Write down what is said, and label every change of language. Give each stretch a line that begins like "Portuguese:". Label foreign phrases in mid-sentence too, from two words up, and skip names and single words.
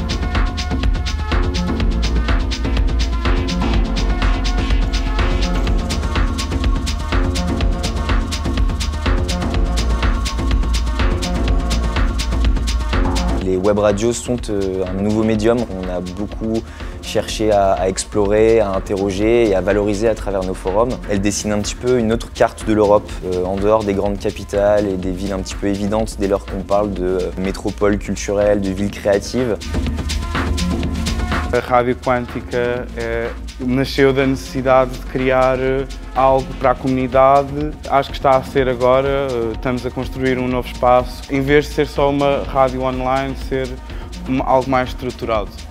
French: Les web radios sont un nouveau médium. On a beaucoup cherché à explorer, à interroger et à valoriser à travers nos forums. Elles dessinent un petit peu une autre carte de l'Europe, en dehors des grandes capitales et des villes un petit peu évidentes dès lors qu'on parle de métropole culturelle, de villes créatives.
Portuguese: A Rádio Quântica nasceu da necessidade de criar algo para a comunidade. Acho que está a ser agora, estamos a construir um novo espaço. Em vez de ser só uma rádio online, ser algo mais estruturado.